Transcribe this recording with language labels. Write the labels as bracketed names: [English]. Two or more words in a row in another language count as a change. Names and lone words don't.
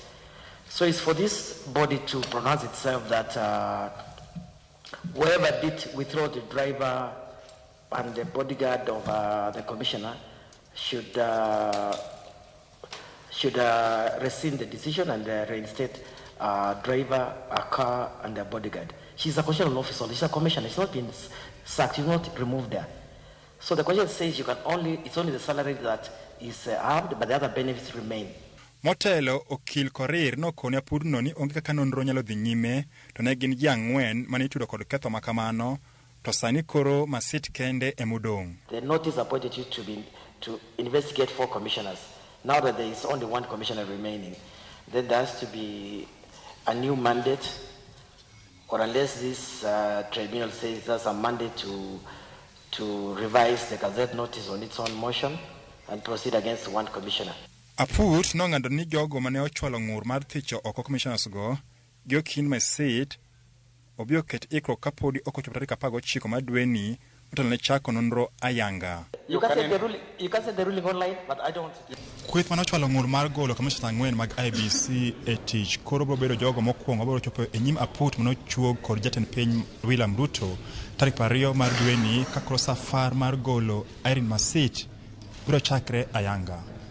[English] So it's for this body to pronounce itself that whoever did withdraw the driver and the bodyguard of the commissioner should rescind the decision and reinstate driver, a car, and a bodyguard. She's a constitutional officer. She's a commissioner. She's not been sacked. She's not removed there. So the question says it's only the salary that is halved, but the other benefits remain. [Luo (Kenya and Tanzania)] Motelo, okil Korir no kone apudno ni onge kaka nonro nyalo dhi nyime to ne gin ji ang'wen mane itudo kod ketho makamano to sani koro Masit kende emudong. [English] The notice appointed you to investigate 4 commissioners. Now that there is only 1 commissioner remaining, then there has to be a new mandate, or unless this tribunal says there's a mandate to revise the Gazette notice on its own motion and proceed against one commissioner. [Luo (Kenya and Tanzania)] Aput nong'ado ni jogo mane ochwalo ng'ur mar thicho oko commissioners go Irene Masit obiro ket ikruok kapodi ok ochopo tarik 19 mar dweni motelo ne chako nonro ayanga. [English] You can say the ruling online, but I don't. [Luo (Kenya and Tanzania)] Kweth mane ochwalo ng'ur mar golo commissioners 4 mag IBC e tich koro biro bedo jogo mokwongo biro chopo e nyim aput mane ochuog kod jatend piny William Ruto tarik 20 mar dweni ka koro safar mar golo Irene Masit biro chakre ayanga.